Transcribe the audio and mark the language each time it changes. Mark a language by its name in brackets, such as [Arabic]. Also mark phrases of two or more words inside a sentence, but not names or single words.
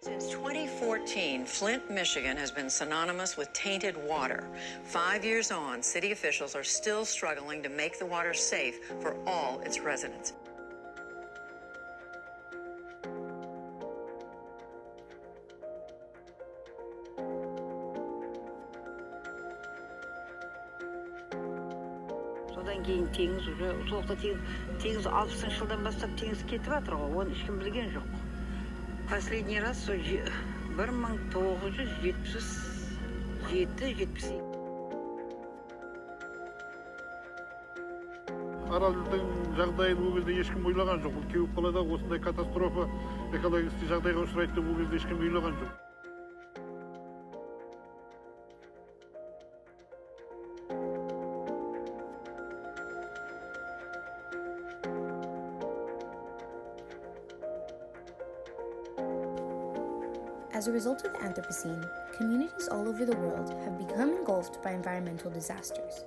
[English] 2014, Flint, Michigan has been synonymous with tainted water. 5 years on, city officials are still struggling to make the water safe for all its residents. [Kazakh] Содан кейін теңіз уже соғыста теңіз 60 жылдан бастап теңіз кетіп жатыр ғой, оны ешкім білген жоқ. [Russian] Последний раз 1977-78. [Kazakh] Аралдың жағдайын бұл кезде ешкім ойлаған жоқ. Бұл кеуіп қалада осындай катастрофа, экологический жағдайға ұшырайды деп бұл кезде ешкім ойлаған жоқ. [English] As a result of the Anthropocene, communities all over the world have become engulfed by environmental disasters.